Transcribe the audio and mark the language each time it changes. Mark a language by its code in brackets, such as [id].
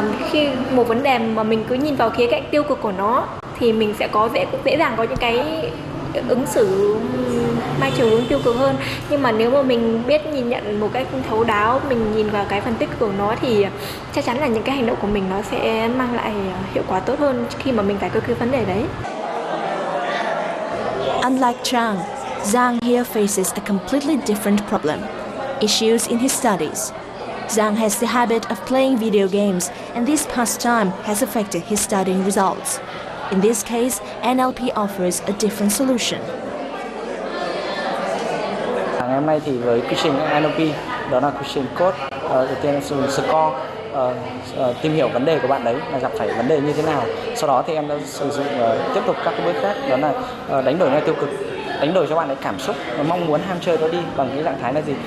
[vi] Khi một vấn đề mà mình cứ nhìn vào khía cạnh tiêu cực của nó thì mình sẽ dễ dàng có những cái ứng xử mang chiều hướng tiêu cực hơn. Nhưng mà nếu mà mình biết nhìn nhận một cách thấu đáo, mình nhìn vào cái phần tích cực của nó thì chắc chắn là những cái hành động của mình nó sẽ mang lại hiệu quả tốt hơn khi mà mình giải quyết cái vấn đề đấy. [en] Unlike Chang, Zhang here faces a completely different problem: issues in his studies. Zhang has the habit of playing video games, and this pastime has affected his studying results. In this case, NLP offers a different solution. [vi] Ngày hôm nay thì với quy trình NLP, đó là quy trình code, đầu tiên là sử dụng score, tìm hiểu vấn đề của bạn đấy là gặp phải vấn đề như thế nào. Sau đó thì em đã sử dụng tiếp tục các cái bước khác, đó là đánh đổi ngay tiêu cực, đánh đổi cho bạn ấy cảm xúc, mong muốn ham chơi đó đi bằng cái trạng thái là gì?